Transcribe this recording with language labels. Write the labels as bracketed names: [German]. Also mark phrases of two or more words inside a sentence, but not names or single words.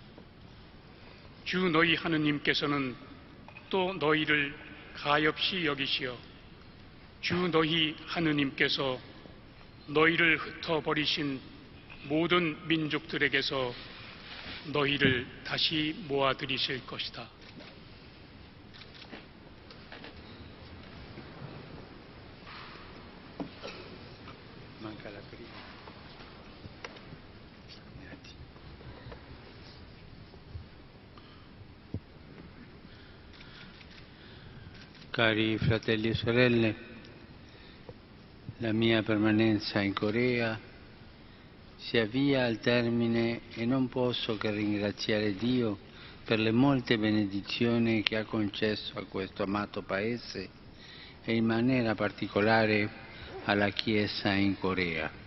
[Korean] 주 너희 하느님께서는 또 너희를 가엾이 여기시어 주 너희 하느님께서 너희를 흩어버리신 모든 민족들에게서 너희를 다시 모아들이실 것이다. [Italian] Manca la prima. Cari fratelli e sorelle, la mia permanenza in Corea si avvia al termine e non posso che ringraziare Dio per le molte benedizioni che ha concesso a questo amato Paese e in maniera particolare alla Chiesa in Corea.